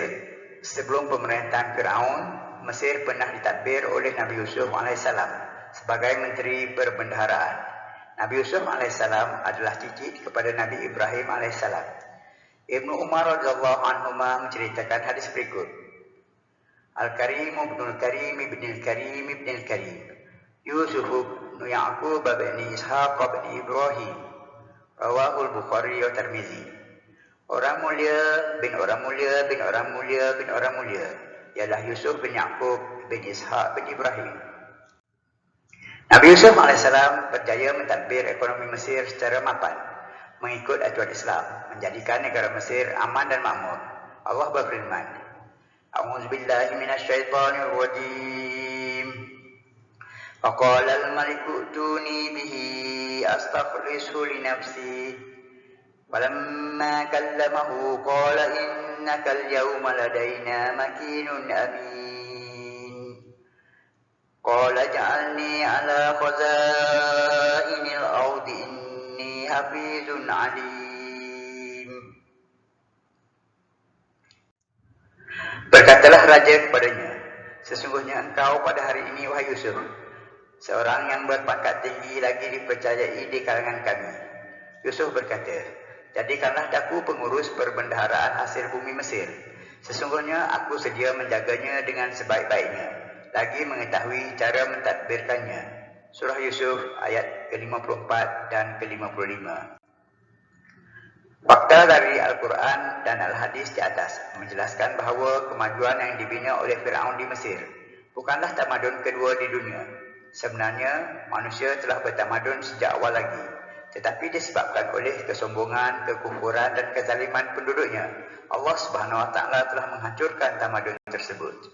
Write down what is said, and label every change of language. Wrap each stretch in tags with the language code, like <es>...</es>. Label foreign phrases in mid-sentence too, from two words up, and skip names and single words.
<ms>Sebelum pemerintahan Fir'aun, Mesir pernah ditadbir oleh Nabi Yusuf AS sebagai menteri perbendaharaan. Nabi Yusuf AS adalah cicit kepada Nabi Ibrahim AS. Ibnu Umar</ms> <ar>رضي الله عنه</ar> <ms>menceritakan hadis berikut.</ms> <ar>الكريم ابن الكريم ابن الكريم ابن الكريم يوسف بن يعقوب بن إسحاق بن إبراهيم. رواه البخاري والترمذي.</ar> <ms>Orang mulia bin orang mulia bin orang mulia bin orang mulia ialah Yusuf bin Ya'qub bin Ishaq bin Ibrahim. Nabi Yusuf AS berjaya mentadbir ekonomi Mesir secara mapan mengikut aturan Islam, menjadikan negara Mesir aman dan makmur. Allah berfirman,</ms> <ar>أعوذ بالله من الشيطان الرجيم. فقال الملك ائتوني به أستخلصه لنفسي. فلما كلمه قال إنك اليوم لدينا مكين أمين. قال اجعلني على خزائن الأرض إني حفيظ عليم.</ar> <ms>Berkatalah raja kepadanya, sesungguhnya engkau pada hari ini, wahai Yusuf, seorang yang berpangkat tinggi lagi dipercayai di kalangan kami. Yusuf berkata, jadikanlah aku pengurus perbendaharaan hasil bumi Mesir. Sesungguhnya aku sedia menjaganya dengan sebaik-baiknya, lagi mengetahui cara mentadbirkannya. Surah Yusuf ayat ke-54 dan ke-55. Fakta dari Al-Quran dan Al-Hadis di atas menjelaskan bahawa kemajuan yang dibina oleh Fir'aun di Mesir bukanlah tamadun kedua di dunia. Sebenarnya, manusia telah bertamadun sejak awal lagi, tetapi disebabkan oleh kesombongan, kekufuran dan kezaliman penduduknya, Allah</ms> <ar>سبحانه وتعالى</ar> <ms>telah menghancurkan tamadun tersebut.</ms>